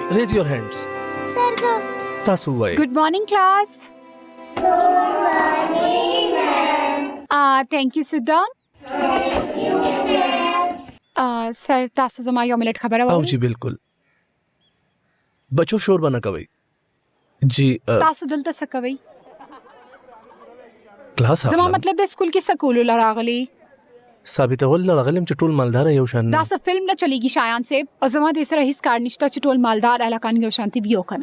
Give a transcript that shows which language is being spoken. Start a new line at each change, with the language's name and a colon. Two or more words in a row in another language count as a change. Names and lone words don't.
English: raise your hands.
Pashto: سر زه تاسو وایئ.
English: Good morning class. Good morning ma'am. Thank you. Sit down. Sir
Pashto: تاسو زما یو منټ خبره او وکړئ. جی بالکل بچو شور بنه کوئ. جی تاسو دلته څه کوئ؟ کلاس زما اخلم. مطلب د سکول کې څه کولو راغلی؟ ثابتول راغلم چې ټول مالدار یو شان دا څه فلم نه چلیږي شایان صاحب او زما د سره هیڅ کار نشته چې ټول مالدار علاقان یو شانتي بیو کنه.